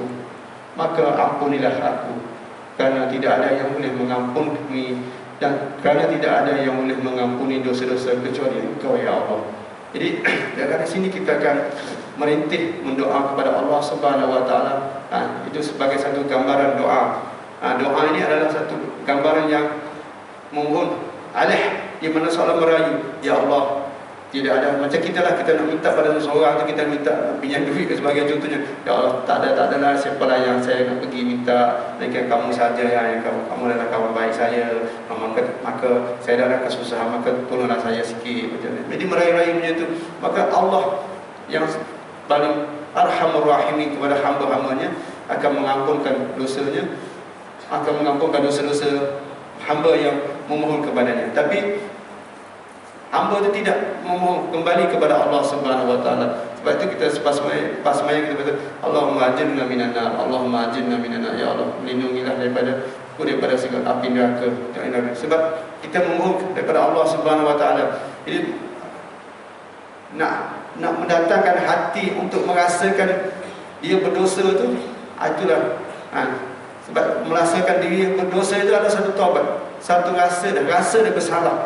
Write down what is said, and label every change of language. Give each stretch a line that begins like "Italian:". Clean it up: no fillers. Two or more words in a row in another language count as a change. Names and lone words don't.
Malay: Maka ampunilah aku, kerana tidak ada yang boleh mengampuni, dan kerana tidak ada yang boleh mengampuni dosa-dosa kecuali Engkau ya Allah. Jadi dari sini kita akan merintih mendoa kepada Allah
Arabic: سبحانه وتعالى.
Malay: Itu sebagai satu gambaran doa. Doa ini adalah satu gambaran yang memohon alih, di mana seorang merayu, ya Allah, tidak ada macam kita lah, kita nak minta pada seseorang tu, kita minta pinjam duit sebagai contohnya, ya Allah, tak ada lah siapa lah yang saya nak pergi minta, melainkan kamu saja yang kamu adalah kawan baik saya, maka saya dalam kesusahan, maka tolonglah saya sikit macam ni. Jadi merayu-rayu macam tu, maka Allah yang paling
Arabic: أرحم الراحمين
Malay: kepada hamba-hambanya akan mengampunkan dosanya, akan mengampunkan dosa-dosa hamba yang memohon kepadanya. Tapi hamba itu tidak memohon kembali kepada Allah
Arabic: سبحانه وتعالى.
Malay: Sebab itu kita pas semaya kita kata
Arabic: اللهم أجرنا من النار، اللهم أجرنا من النار، يا الله,
Malay: lindungilah daripada segala api neraka. Sebab kita memohon daripada Allah
Arabic: سبحانه وتعالى.
Malay: Jadi nak mendatangkan hati untuk merasakan dia berdosa tu, itulah sebab merasakan diri berdosa itu adalah satu taubat, satu rasa dia bersalah.